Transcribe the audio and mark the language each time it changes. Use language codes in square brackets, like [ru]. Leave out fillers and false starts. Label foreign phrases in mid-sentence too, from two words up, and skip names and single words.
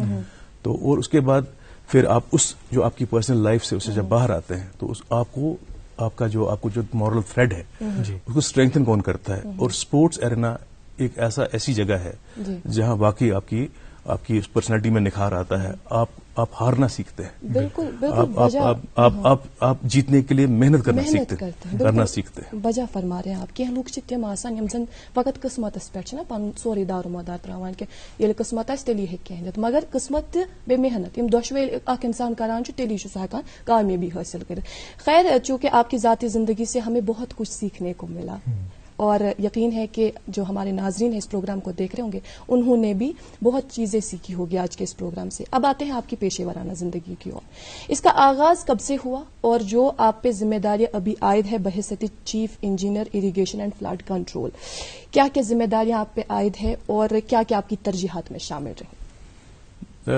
[ur] تو اور اس کے بعد پھر آپ اس جو آپ کی پرسنل لائف سے اسے جب باہر آتے ہیں تو آپ کا جو [en] moral thread [ur] ہے اس کو اسٹرینتھن کون کرتا ہے. اور [en] sports arena [ur] ایک ایسی جگہ ہے جہاں واقعی آپ کی اس پرسنالٹی میں نکھار آتا ہے. آپ ہارنا سیکھتے ہیں. بالکل. آپ جیتنے کے لیے محنت کرنا سیکھتے ہیں. بجا فرما رہے ہیں آپ. [ks] کینٛہہ لوگ چھِ تِم آسان یِم زن فقط قسمتس پٮ۪ٹھ چھِنہ پنُن سورُے دارمدار تراوان کہ ییٚلہِ قسمت آسہِ تیٚلی ہیٚکہِ کینٛہہ دِتھ, مگر قسمت تہِ بیٚیہِ محنت, یِم دۄشوے اکھ انسان کران چھُ تیٚلی چھُ سُہ ہیٚکان کامیٲبی حٲصل کٔرِتھ. [ur] خیر, چونکہ آپ کی ذاتی زندگی سے ہمیں بہت کچھ سیکھنے کو ملا, اور یقین ہے کہ جو ہمارے ناظرین ہیں اس پروگرام کو دیکھ رہے ہوں گے, انہوں نے بھی بہت چیزیں سیکھی ہوگی آج کے اس پروگرام سے. اب آتے ہیں آپ کی پیشے ورانہ زندگی کی اور. اس کا آغاز کب سے ہوا, اور جو آپ پہ ذمہ داریاں ابھی عائد ہے بحیثیت [en] chief engineer irrigation and flood control, [ur] کیا کیا ذمہ داریاں آپ پہ عائد ہے اور کیا کیا آپ کی ترجیحات میں شامل رہیں؟